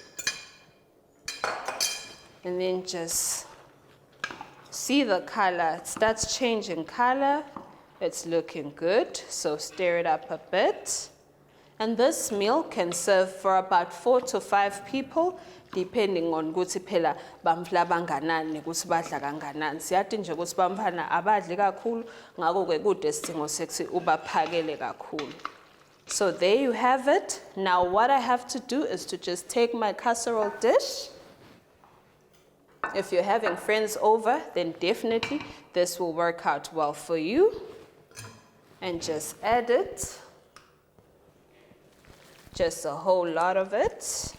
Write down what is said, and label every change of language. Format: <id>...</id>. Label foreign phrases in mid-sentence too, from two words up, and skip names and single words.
<en>And then just see the color. It starts changing color. It's looking good. So stir it up a bit. And this meal can serve for about 4 to 5 people, depending on</en> <ss>ukuthi phela bamfla banganani ukuthi badla kanganani. Siyathi nje ukuthi bamfana abadli kakhulu, ngakho ke kude isidingo sekuthi ubaphakele kakhulu.</ss> <en>So there you have it. Now what I have to do is to just take my casserole dish. If you're having friends over, then definitely this will work out well for you. And just add it. Just a whole lot of it.</en>